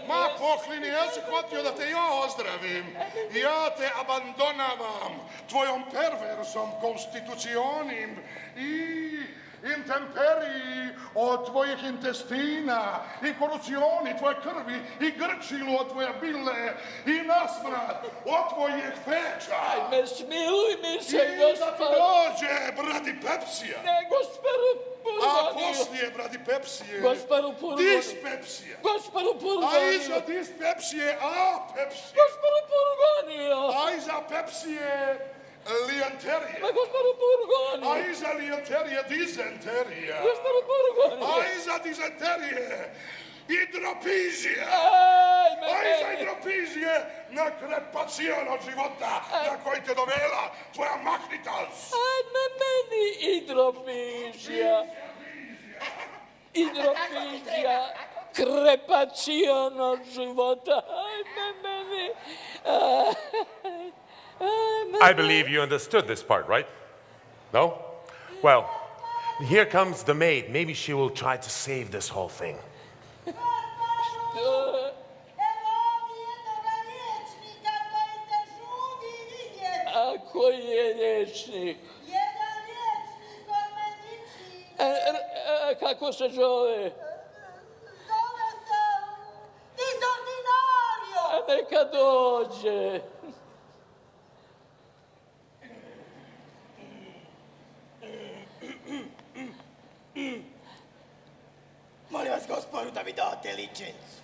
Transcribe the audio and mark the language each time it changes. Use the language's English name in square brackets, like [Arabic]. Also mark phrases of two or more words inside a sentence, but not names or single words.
[Croatian] Ma poklini, ja sam hvatio da te ja ozdravim. Ja te abandonavam tvojom perversom konstitucionim i intemperiji od tvojih intestina i korucioni tvoje krvi i grčilu od tvoje bile i nasmrad od tvojih peča. Ajme, smiluj mi se, I da ti dođe bradipepsija. Ne, gosparu Purgoniju. A poslije bradipepsije Gosparu Purgoniju. dispepsija. Gosparu Purgoniju. A iza dispepsije apepsija. Gosparu Purgoniju. A iza pepsije lijanterija. Ma gosparu Purgoniju. A iza lijanterije dizenterija. Gosparu Purgoniju. A iza dizenterije hidropizija. A iza hidropizije na krepacijan od života na koji te dovela tvoja mahnitas. Ajme meni hidropizija. Hidropizija. Krepacijan od života. Ajme meni. [English] I believe you understood this part, right? No? Well, here comes the maid. Maybe she will try to save this whole thing. [Croatian] A koji je liječnik? Jedan liječnik od medicine. Kako se zove? neka dođe. Molim vas, gospodu, da mi date licencu.